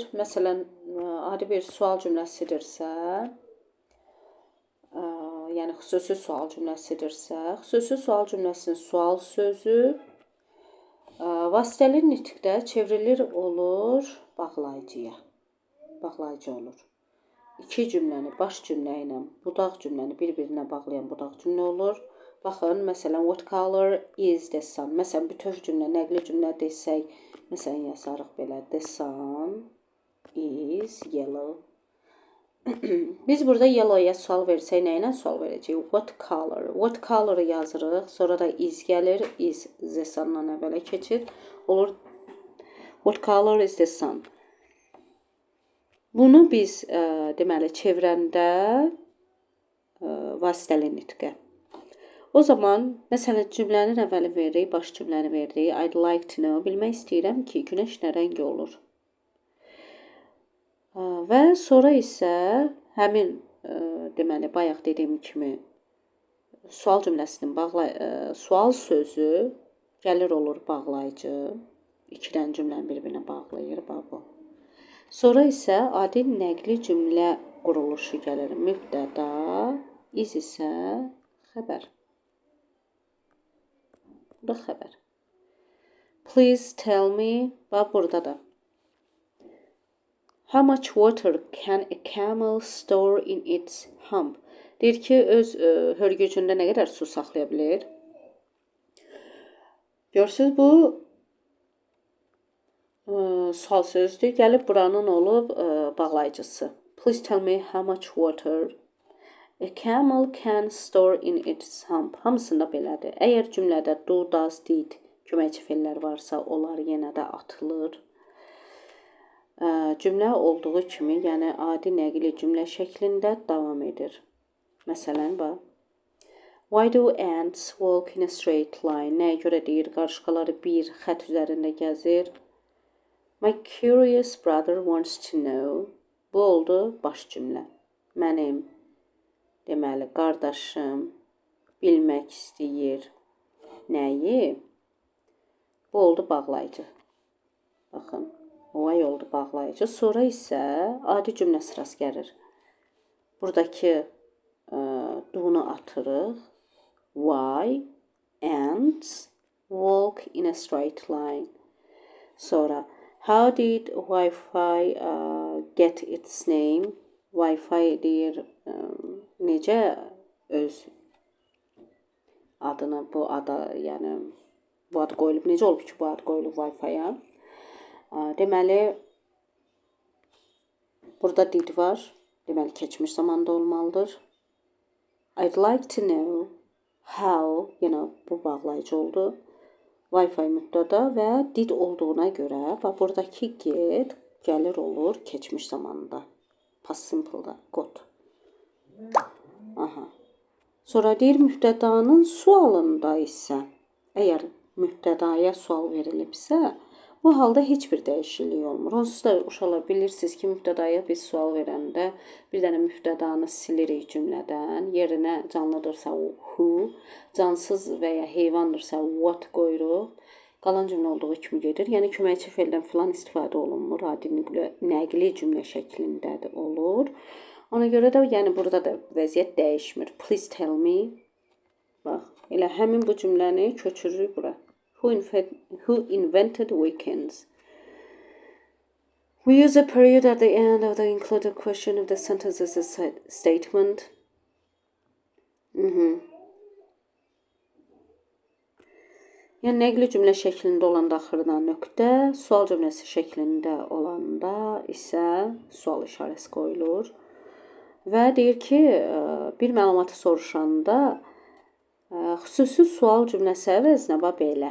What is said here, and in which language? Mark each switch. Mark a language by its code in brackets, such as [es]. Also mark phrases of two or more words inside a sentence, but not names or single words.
[az] Məsələn, adi bir sual cümləsidirsə, yəni xüsusi sual cümləsidirsə, xüsusi sual cümləsinin sual sözü vasitəli nitqdə çevrilir olur bağlayıcıya. Bağlayıcı olur. İki cümləni baş cümlə ilə budaq cümləni bir-birinə bağlayan budaq cümlə olur. Baxın, məsələn, [en] what color is the sun? [az] Məsələn, bütöv cümlə, nəqli cümlə desək, məsələn, yazarıq belə, [en] the sun is yellow. [az] Biz burada yellow'ya sual versək, nə ilə sual verəcəyik? [en] What color? What color [az] yazırıq, sonra da [en] is gəlir, is the sun- [az] dan əvvələ keçir. Olur, [en] what color is the sun? [az] Bunu biz deməli çevrəndə vasitəli nitqə. O zaman, məsələn, cümlənin əvvəli veririk, baş cümləni veririk. [en] I'd like to know, [az] bilmək istəyirəm ki, günəş nə rəng olur. Və sonra isə həmin, deməli, bayaq dediyim kimi, sual cümləsinin sual sözü gəlir olur bağlayıcı. İki dənə cümləni bir-birinə bağlayır, bu. Sonra isə adi nəqli cümlə quruluşu gəlir. Mübtəda, iz isə xəbər. Bu da xəbər. [en] Please tell me, [az] bax burada da. [en] How much water can a camel store in its hump? [az] Deyir ki, öz hörgücündə nə qədər su saxlaya bilir? Görürsünüz, bu sual sözdür. Gəlib buranın olub bağlayıcısı. [en] Please tell me how much water a camel can store in its hump. [az] Hamısında belədir. Əgər cümlədə [en] do, does, did [az] köməkçi fe'llər varsa, onlar yenə də atılır. Cümlə olduğu kimi, yəni adi nəqli cümlə şəklində davam edir. Məsələn, bax. [en] Why do ants walk in a straight line? [az] Nəyə görə deyir? Qarışqaları bir xət üzərində gəzir. [en] My curious brother wants to know. [az] Bu oldu baş cümlə. Mənim, deməli, qardaşım bilmək istəyir. Nəyi? Bu oldu bağlayıcı. Baxın, why oldu bağlayıcı. Sonra isə adi cümlə sırası gəlir. Buradakı do-nu atırıq. [en] Why ants walk in a straight line. Sonra how did Wi-Fi get its name? [az] Wi-Fi deyir necə öz adını, bu ada, yəni bu ad qoyulub. Necə olub ki, bu ad qoyulub Wi-Fi-ya? Deməli, burada did var. Deməli, keçmiş zamanda olmalıdır. [en] I'd like to know how, [az] yenə bu bağlayıcı oldu. Wi-Fi mübtəda və did olduğuna görə, bax, buradakı get gəlir olur keçmiş zamanında. [en] Past simple- [az] da, got. Aha. Sonra deyir, mübtədanın sualında isə, əgər mübtədaya sual verilibsə, bu halda heç bir dəyişiklik olmur. Onsuz da uşaqlar bilirsiniz ki, mübtədaya biz sual verəndə bir dənə mübtədanı silirik cümlədən. Yerinə canlıdırsa who, cansız və ya heyvandırsa what qoyuruq. Qalan cümlə olduğu kimi gedir. Yəni köməkçi fe'ldən filan istifadə olunmur. Adi nəqli cümlə şəklində də olur. Ona görə də yəni burada da vəziyyət dəyişmir. [en] Please tell me. [az] Bax, elə həmin bu cümləni köçürürük bura. [en] Who invented weekends? We use a period at the end of the included question of the sentence as a statement. [az] Yəni nəqli cümlə şəklində olanda axırına nöqtə, sual cümləsi şəklində olanda isə sual işarəsi qoyulur. Və deyir ki, bir məlumatı soruşanda xüsusi sual cümləsi əvəzinə belə.